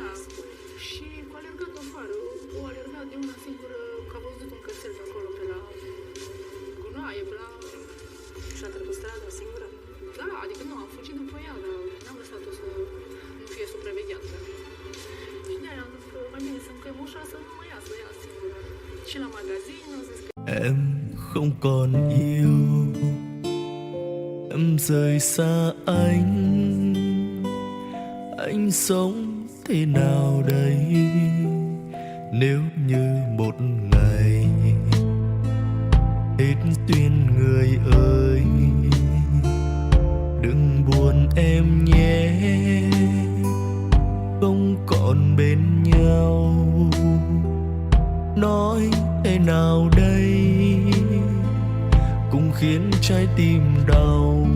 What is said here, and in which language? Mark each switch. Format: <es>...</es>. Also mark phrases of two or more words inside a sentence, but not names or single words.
<ro>Și cu alergat afară, o alergat de una singură, că a văzut un cățel pe acolo, pe la gunoaie, pe la... Și-a trecut strada singură? Da, adică nu, am fugit după ea, dar n-am lăsat-o să nu fie supravegheată. Și de-aia am zis că mai bine să încăim ușa să nu mă iasă ea singură. Și la magazin am zis că...</ro> <vi>Em không còn yêu, em rời xa anh sống thế nào đây nếu như một ngày hết duyên người ơi, đừng buồn em nhé, không còn bên nhau, nói thế nào đây cũng khiến trái tim đau.</vi>